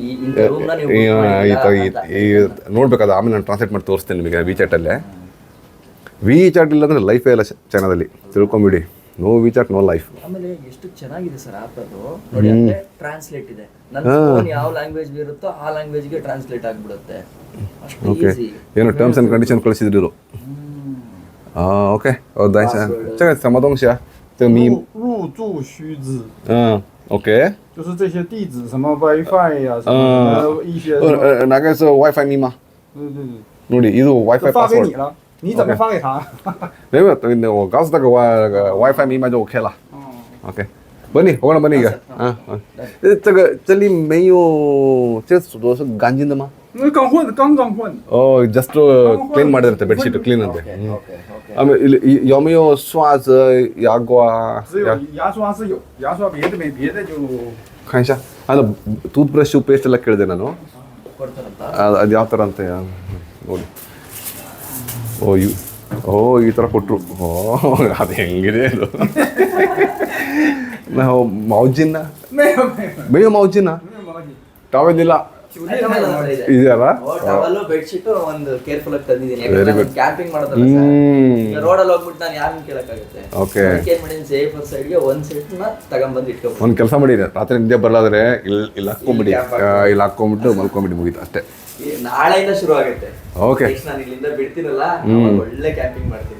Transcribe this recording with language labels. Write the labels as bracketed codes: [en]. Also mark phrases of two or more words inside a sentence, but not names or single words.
[kn] ನೋಡ್ಬೇಕಾದ ಆಮೇಲೆ ನಾನು ಟ್ರಾನ್ಸ್ಲೇಟ್ ಮಾಡಿ ತೋರಿಸ್ತೇನೆ ನಿಮಗೆ ವಿಚಾಟಲ್ಲೇ. ವಿ ಚಾಟ್ ಇಲ್ಲ ಅಂದರೆ ಲೈಫೇ ಇಲ್ಲ ಚೈನಾದಲ್ಲಿ, ತಿಳ್ಕೊಂಬಿಡಿ. [en] No WeChat no life. [kn] ಆಮೇಲೆ ಎಷ್ಟು ಚೆನ್ನಾಗಿದೆ ಸರ್ ಆಪ್ ಅದು ನೋಡಿ, ಅಂದ್ರೆ ಟ್ರಾನ್ಸ್ಲೇಟ್ ಇದೆ. ನನ್ನ ಫೋನ್ ಯಾವ ಲ್ಯಾಂಗ್ವೇಜ್ ಇರುತ್ತೋ ಆ ಲ್ಯಾಂಗ್ವೇಜ್ಗೆ ಟ್ರಾನ್ಸ್ಲೇಟ್ ಆಗ್ಬಿಡುತ್ತೆ. ಅಷ್ಟು ಓಕೆ, ಈಸಿ. ಏನೋ [en] terms and condition [kn] ಕಳಿಸಿದ್ರು. [zh] OK， 等一下，这个什么东西啊？这个咪，入住须知， OK，就是这些地址，什么 WiFi 呀，什么一些，哪个是 WiFi 密码？对对对， [kn] ನೋಡಿ ಇದು [zh] 就 WiFi 发给你 password。了，你怎么发给他？没有，我告诉那个 WiFi 密码就 OK 了。OK， [kn] ಬನ್ನಿ ಹೋಗೋಣ ಬನ್ನಿ ಈಗ. [zh] 这里没有，这锁都是干净的吗？那刚换的，刚换的。 [kn] 哦 ， [en] just clean [kn] ಮಾಡಿರುತ್ತೆ [en] bedsheet clean [kn] ಅಂತೆ. ಓಕೆ ಓಕೆ. ಆಮೇಲೆ ಇಲ್ಲಿ [zh] 有没有刷子、牙刮？只有牙刷是有，牙刷别的没，别的就。看一下， [kn] ಅದು [en] tooth brush paste [kn] ಎಲ್ಲ ಕೇಳಿದೆ ನಾನು. ಕೊಡ್ತಾರಂತ. ಅದು ಯಾವ ಥರ ಅಂತ ನೋಡಿ. ಈ ಥರ ಕೊಟ್ಟರು. ಅದು ಹೆಂಗಿದೆ ಅದು. ನಾವು ಮೌಜಿನ [zh] 没有没有没有毛巾没有毛巾， [kn] ಟವೆಲ್ ಇಲ್ಲ [zh] 酒店才有毛巾。 [kn] ಇದೆಯಲ್ಲ. ಟವಲ್ಲು ಬೆಡ್ಶೀಟ್ ಒಂದು ಕೇರ್ಫುಲ್ ಆಗಿ ತಂದಿದ್ದೀನಿ. [en] Very good. [kn] ಕ್ಯಾಂಪಿಂಗ್ ಮಾಡೋದಲ್ಲ ಸರ್, ರೋಡಲ್ಲಿ ಹೋಗ್ಬಿಟ್ಟು ನಾನು ಯಾರನ್ನ ಕೇಳಕ್ಕಾಗುತ್ತೆ. [en] Okay. [kn] ಏನ್ ಮಾಡಿದ್ದೀನಿ, [en] safer side [kn] ಒಂದು ಸೆಟ್ನ ತಗೊಂಡ್ಬಂದು ಇಟ್ಕೊಬೋದು. ಒಂದು ಕೆಲಸ ಮಾಡಿ, ರಾತ್ರಿ ನಿದ್ದೆ ಬರಲಾದ್ರೆ ಇಲ್ಲಿ ಹಾಕ್ಕೊಂಬಿಡಿ, ಇಲ್ಲಿ ಹಾಕ್ಕೊಂಬಿಟ್ಟು ಮಲ್ಕೊಂಬಿಡಿ, ಮುಗೀತು ಅಷ್ಟೇ. ನಾಳೆಯಿಂದ ಶುರು ಆಗುತ್ತೆ. ಓಕೆ ನಾನು ಇಲ್ಲಿಂದ ಬಿಡ್ತೀನಲ್ಲ, ಅವಾಗ ಒಳ್ಳೆ ಕ್ಯಾಂಪಿಂಗ್ ಮಾಡ್ತೀನಿ.